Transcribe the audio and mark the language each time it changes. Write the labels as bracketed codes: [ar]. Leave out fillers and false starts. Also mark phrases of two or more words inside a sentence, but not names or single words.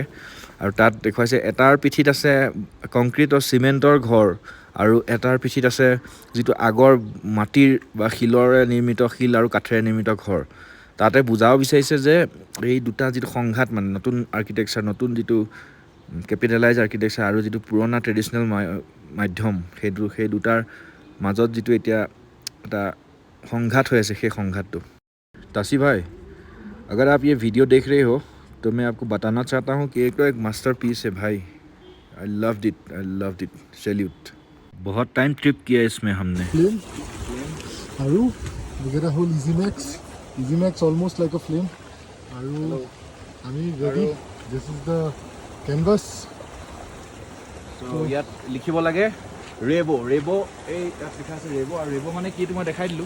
[as] আৰু তাত দেখুৱাইছে এটাৰ পিঠিত আছে কংক্ৰিট আৰু চিমেণ্টৰ ঘৰ, আৰু এটাৰ পিঠিত আছে যিটো আগৰ মাটিৰ বা শিলৰে নিৰ্মিত, শিল আৰু কাঠেৰে নিৰ্মিত ঘৰ। তাতে বুজাব বিচাৰিছে যে এই দুটা যিটো সংঘাত, মানে নতুন আৰ্কিটেকচাৰ, নতুন যিটো [en] capitalize architecture [as] আৰু যিটো পুৰণা ট্ৰেডিশ্যনেল মাধ্যম, সেই দুটাৰ মাজত যিটো এতিয়া এটা সংঘাত হৈ আছে, সেই সংঘাতটো। [hi] तासी भाई, अगर आप ये वीडियो देख रहे हो तो मैं आपको बताना चाहता हूँ कि एक तो एक मास्टरपीस है भाई। [en] I loved it, salute. [hi] बहुत [en] time trip [hi] किया इसमें हमने। [as] আৰু এটা হ'ল [en] easy makes almost like a flame. [as] আৰু আমি ৰেডি। [en] this is the canvas. [as] ইয়াত লিখিব লাগে ৰেব'। এই ইয়াত লিখা আছে ৰেব'। আৰু ৰেব' মানে কি মই দেখাই দিলোঁ।